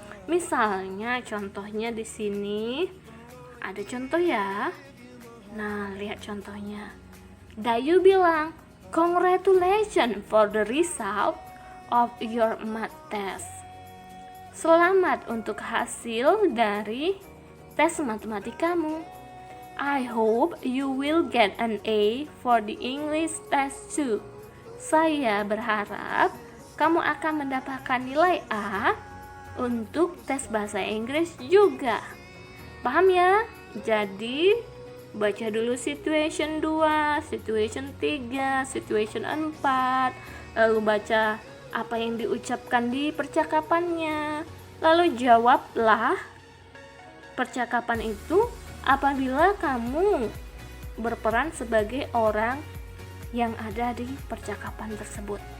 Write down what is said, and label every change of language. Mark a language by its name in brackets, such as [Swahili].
[Indonesian] Misalnya contohnya di sini ada contoh ya. Nah, lihat contohnya. Dayu bilang, [English] "Congratulations for the result of your math test." [Indonesian] Selamat untuk hasil dari tes matematikamu. [English] I hope you will get an A for the English test too. [Indonesian] Saya berharap kamu akan mendapatkan nilai A untuk tes bahasa Inggris juga. Paham ya? Jadi baca dulu situation 2, situation 3, situation 4, lalu baca apa yang diucapkan di percakapannya, lalu jawablah percakapan itu apabila kamu berperan sebagai orang yang ada di percakapan tersebut.